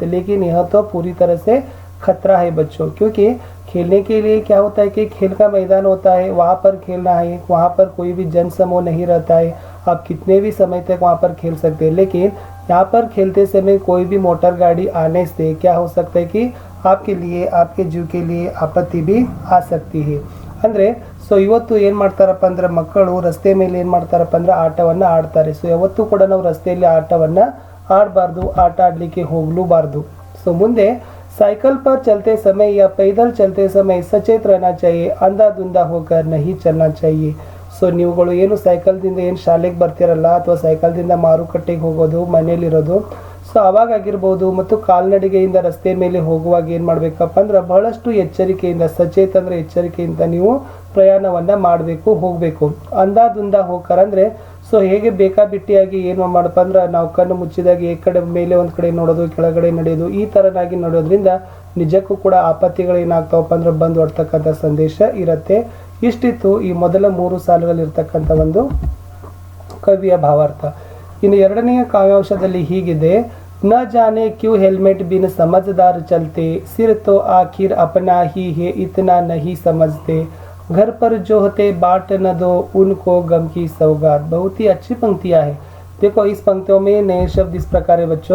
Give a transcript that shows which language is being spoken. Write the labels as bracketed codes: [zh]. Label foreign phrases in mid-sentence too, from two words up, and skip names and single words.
[hi] लेकिन यह तो पूरी तरह से खतरा है बच्चों, क्योंकि खेलने के लिए क्या होता है कि खेल का मैदान होता है, वहाँ पर खेलना है, वहाँ पर कोई भी जन समूह नहीं रहता है, आप कितने भी समय तक वहाँ पर खेल सकते हैं। लेकिन यहाँ पर खेलते समय कोई भी मोटर गाड़ी आने से क्या हो सकता है कि आपके लिए, आपके जीव के लिए आपत्ति भी आ सकती है। [kn] ಅಂದರೆ ಸೊ ಇವತ್ತು ಏನು ಮಾಡ್ತಾರಪ್ಪ ಅಂದ್ರೆ ಮಕ್ಕಳು ರಸ್ತೆ ಮೇಲೆ ಏನು ಮಾಡ್ತಾರಪ್ಪ ಅಂದ್ರೆ ಆಟವನ್ನು ಆಡ್ತಾರೆ। ಸೊ ಯಾವತ್ತೂ ಕೂಡ ನಾವು ರಸ್ತೆಯಲ್ಲಿ ಆಟವನ್ನು ಆಡಬಾರ್ದು, ಆಟ ಆಡಲಿಕ್ಕೆ ಹೋಗಲೂಬಾರ್ದು। ಸೊ ಮುಂದೆ [hi] साइकिल पर चलते समय या पैदल चलते समय सचेत रहना चाहिए, अंधाधुंधा होकर नहीं चलना चाहिए। [kn] ಸೊ ನೀವುಗಳು ಏನು ಸೈಕಲ್ದಿಂದ ಏನು ಶಾಲೆಗೆ ಬರ್ತಿರಲ್ಲ ಅಥವಾ ಸೈಕಲ್ದಿಂದ ಮಾರುಕಟ್ಟೆಗೆ ಹೋಗೋದು, ಮನೆಯಲ್ಲಿರೋದು, ಸೊ ಅವಾಗ ಆಗಿರ್ಬೋದು, ಮತ್ತು ಕಾಲ್ನಡಿಗೆಯಿಂದ ರಸ್ತೆ ಮೇಲೆ ಹೋಗುವಾಗ ಏನು ಮಾಡಬೇಕಪ್ಪ ಅಂದ್ರೆ ಬಹಳಷ್ಟು ಎಚ್ಚರಿಕೆಯಿಂದ, ಸಚೇತ ಅಂದರೆ ಎಚ್ಚರಿಕೆಯಿಂದ ನೀವು ಪ್ರಯಾಣವನ್ನು ಮಾಡಬೇಕು, ಹೋಗಬೇಕು। [hi] अंधाधुंध होकर [kn] ಅಂದರೆ ಸೊ ಹೇಗೆ ಬೇಕಾಬಿಟ್ಟಿಯಾಗಿ ಏನು ಮಾಡಪ್ಪ ಅಂದ್ರೆ ನಾವು ಕಣ್ಣು ಮುಚ್ಚಿದಾಗ ಈ ಕಡೆ ಮೇಲೆ ಒಂದು ಕಡೆ ನೋಡೋದು, ಕೆಳಗಡೆ ನಡೆಯೋದು, ಈ ಥರನಾಗಿ ನೋಡೋದ್ರಿಂದ ನಿಜಕ್ಕೂ ಕೂಡ ಆಪತ್ತಿಗಳು ಏನಾಗ್ತಾವಪ್ಪ ಅಂದ್ರೆ ಬಂದು ಹೊಡ್ತಕ್ಕಂಥ ಸಂದೇಶ ಇರುತ್ತೆ। ಇಷ್ಟಿತ್ತು ಈ ಮೊದಲ 3 ಸಾಲುಗಳಿರ್ತಕ್ಕಂಥ ಒಂದು ಕವಿಯ ಭಾವಾರ್ಥ। ಇನ್ನು ಎರಡನೆಯ ಕಾವ್ಯಾಂಶದಲ್ಲಿ ಹೀಗಿದೆ, [hi] न जाने क्यों हेलमेट बिन समझदार चलते, सिर तो आखिर अपना ही है इतना नहीं समझते, घर पर जो होते बाट न दो उनको गम की सौगात। बहुत ही अच्छी पंक्तियाँ है। देखो इस पंक्तियों में नए शब्द इस प्रकार है बच्चों।